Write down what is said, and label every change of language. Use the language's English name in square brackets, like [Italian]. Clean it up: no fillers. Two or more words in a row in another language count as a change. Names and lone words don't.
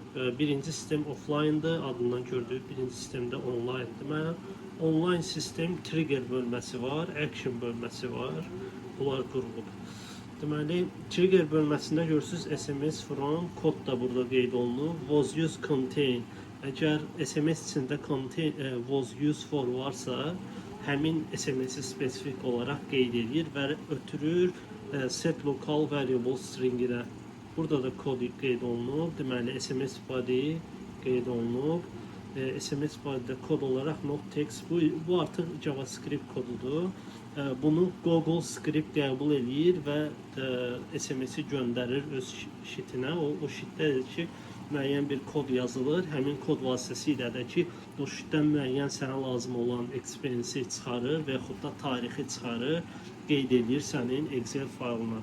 [Azerbaijani] Birinci sistem offline-dır, adından gördük. Birinci sistemdə online-dır. Online sistem trigger bölməsi var, action bölməsi var. Bunlar qurulub. Deməli, trigger bölməsində görürsünüz [English] SMS from, [Azerbaijani] kod da burada qeyd olunub. [English] Was used contain. [Azerbaijani] Əgər SMS içində [English] contain was used for [Azerbaijani] varsa, həmin SMS-i spesifik olaraq qeyd edir və ötürür [English] set local variable string- [Azerbaijani] ilə. Burada da kod qeyd olunub. Deməli, [English] SMS body [Azerbaijani] qeyd olunub. [English] SMS body'də [Azerbaijani] kod olaraq [English] not text. [Azerbaijani] Bu artıq JavaScript kodudur. Bunu Google Script qəbul edir və SMS-i göndərir öz sheet-inə. O sheet-dədir ki, müəyyən bir kod yazılır. Həmin kod vasitəsilə də ki, o sheet-dən müəyyən sənə lazım olan expense-i çıxarır və yaxud da tarixi çıxarır, qeyd edir sənin Excel faylına.